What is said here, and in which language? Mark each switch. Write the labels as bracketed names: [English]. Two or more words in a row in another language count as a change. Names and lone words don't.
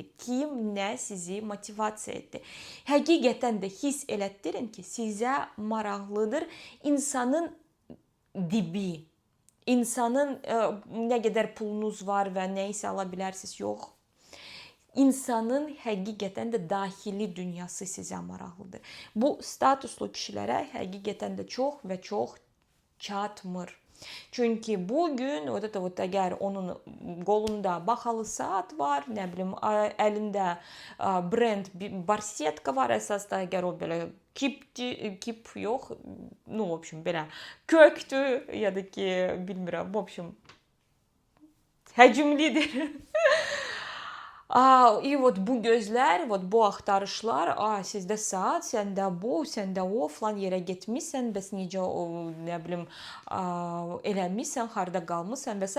[Azerbaijani] Kim nə sizi motivasiya etdi? Həqiqətən də hiss elətdirin ki, sizə maraqlıdır insanın dibi. İnsanın nə qədər pulunuz var və nə isə ala bilərsiniz, yox. İnsanın həqiqətən də daxili dünyası sizə maraqlıdır. Bu statuslu kişilərə həqiqətən də çox və çox çatmır. [Turkish] Çünkü bugün eğer onun kolunda bahalı saat var, ne bileyim elinde brand bir barsetka var esasda eğer o böyle kip yok, [Russian] ну, в общем, [Azerbaijani] belə köktü ya da ki bilmirəm, [Russian] в общем, [Azerbaijani] həcmlidir. [Russian] И вот [Azerbaijani] bu gözlər, вот bu axtarışlar, sizdə saat, səndə bu, səndə o, falan yerə getmisən, bəs necə nə bilim eləmisən, harda qalmısan və s.